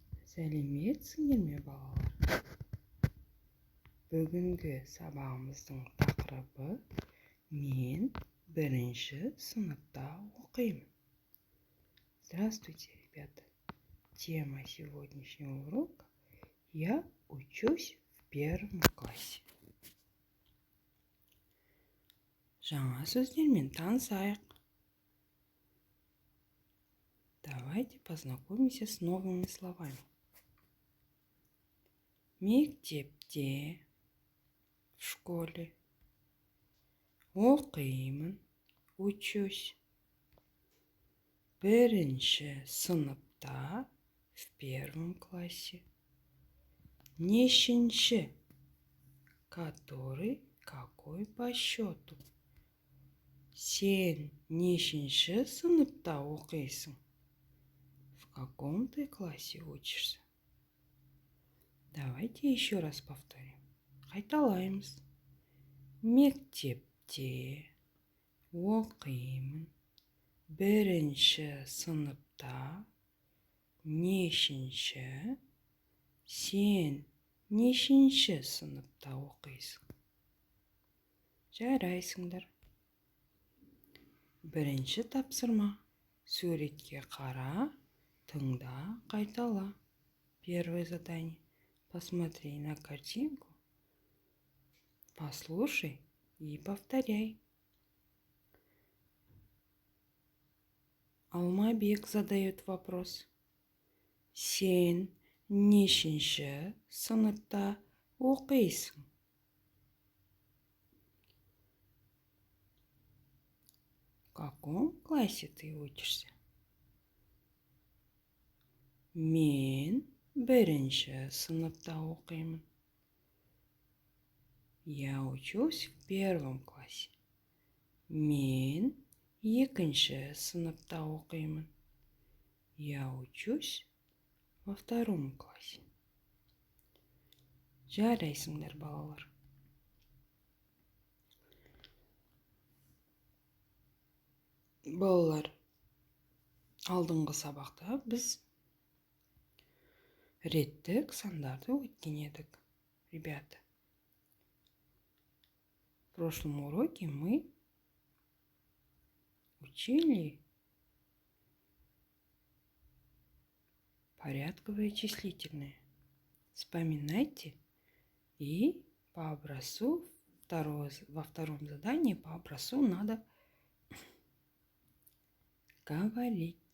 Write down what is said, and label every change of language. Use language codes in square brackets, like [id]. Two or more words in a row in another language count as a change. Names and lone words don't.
[kk] Сәлеметсіңдер ме, балалар? Бүгінгі сабағымыздың тақырыбы «Мен бірінші сыныпта оқимын». [ru] Здравствуйте, ребята! Тема сегодняшнего урока «Я учусь в первом классе». [kk] Жаңа сөздермен танысайық. [ru] Давайте познакомимся с новыми словами. Мектепте, в школе. [kk] Оқимын, учусь. Бірінші сыныпта, [ru] в первом классе. Нешінші, который, какой по счету. [kk] Сен нешінші сыныпта оқисың? [ru] В каком ты классе учишься? Давайте еще раз повторим. [kk] Қайталаймыз. Мектепте оқимын. Бірінші сыныпта. Нешінші. Сен нешінші сыныпта оқисың? Жарайсыңдар. Бірінші тапсырма. Суретке қара, тыңда, қайтала. [ru] Первое задание. Посмотри на картинку, послушай и повторяй. Алмабек задает вопрос. [kk] Сен нешінші сыныпта оқисың? [ru] В каком классе ты учишься? [kk] Мен бірінші сыныпта оқимын. [ru] Я учусь в первом классе. [kk] Мен екінші сыныпта оқимын. [ru] Я учусь во втором классе. [kk] Жарайсыңдар, балалар. Балалар, алдыңғы сабақта біз реттік сандарды өткен едік. [ru] Ребята, в прошлом уроке мы учили порядковые числительные. Вспоминайте и по образцу во втором задании по образцу надо говорить.